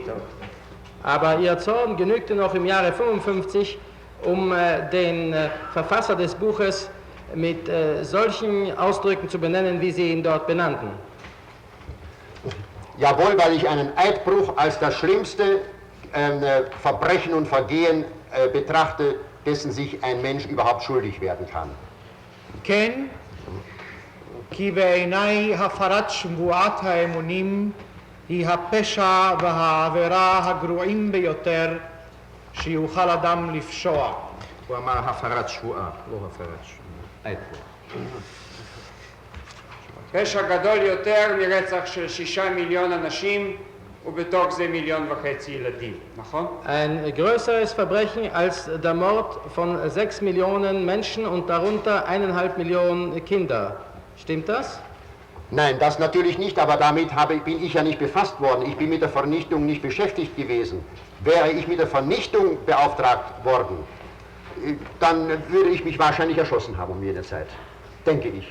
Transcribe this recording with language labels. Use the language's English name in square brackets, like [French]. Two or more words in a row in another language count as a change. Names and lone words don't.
[German] Aber ihr Zorn genügte noch im Jahre 55, den Verfasser des Buches mit solchen Ausdrücken zu benennen, wie Sie ihn dort benannten. Jawohl, weil ich einen Eidbruch als das Schlimmste Verbrechen und Vergehen betrachte, dessen sich ein Mensch überhaupt schuldig werden kann. [Hebrew] כן, כי בעיניי הפרת שבועת האמונים היא הפשע והעבירה הגרועים ביותר שיוכל אדם לפשוע. הוא אמר הפרת שבועה, לא הפרת שבועה. פשע גדול יותר מרצח של 6 מיליון אנשים ובתוך זה 1.5 מיליון ילדים, נכון? [German] Ein größeres Verbrechen als der Mord von 6 Millionen Menschen und darunter 1,5 Millionen Kinder. Stimmt das? Nein, das natürlich nicht, aber damit bin ich ja nicht befasst worden. Ich bin mit der Vernichtung nicht beschäftigt gewesen. Wäre ich mit der Vernichtung beauftragt worden, dann würde ich mich wahrscheinlich erschossen haben um jene Zeit, denke ich.